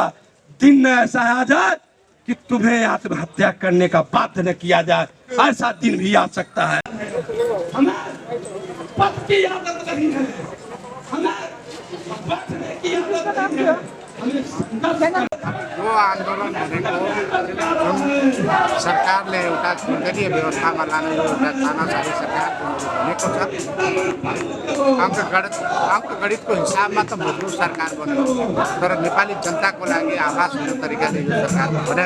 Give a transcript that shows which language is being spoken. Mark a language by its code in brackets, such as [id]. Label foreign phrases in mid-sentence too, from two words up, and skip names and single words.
[hi] दिन ऐसा आ जाए कि तुम्हें आत्महत्या करने का बाध्य न किया जाए, ऐसा दिन भी आ सकता है। हमें पद की आदत नहीं है, हमें बैठने की आदत नहीं है, हमें संघर्ष [ne] वो आन्दोलन भनेको जुन सरकारले एउटा दलीय व्यवस्थामा लाने एउटा तानाशाही सरकार भनेको छ। अङ्कगणितको हिसाबमा त भोग्नु सरकार बन्यो, तर नेपाली जनताको लागि आभास हुने तरिकाले यो सरकार बनेन।